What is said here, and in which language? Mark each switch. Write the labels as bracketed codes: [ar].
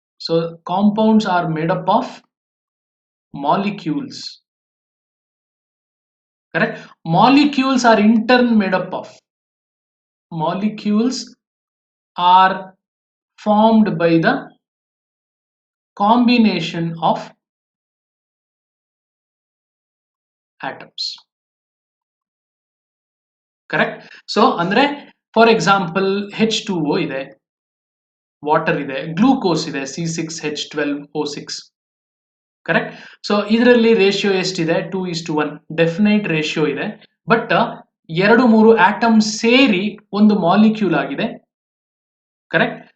[en] So compounds are made up of molecules. Correct. Molecules are in turn made up of. Molecules are formed by the combination of atoms. Correct. [kn] So ಅಂದ್ರೆ [en] for example [kn] H2O ಇದೆ, water ಇದೆ, glucose ಇದೆ, C6H12O6. Correct. So ಇದರಲ್ಲಿ ratio ಎಷ್ಟಿದೆ? 2:1 definite ratio ಇದೆ. But 2-3 atom ಸೇರಿ ಒಂದು molecule ಆಗಿದೆ. ಕರೆಕ್ಟ್.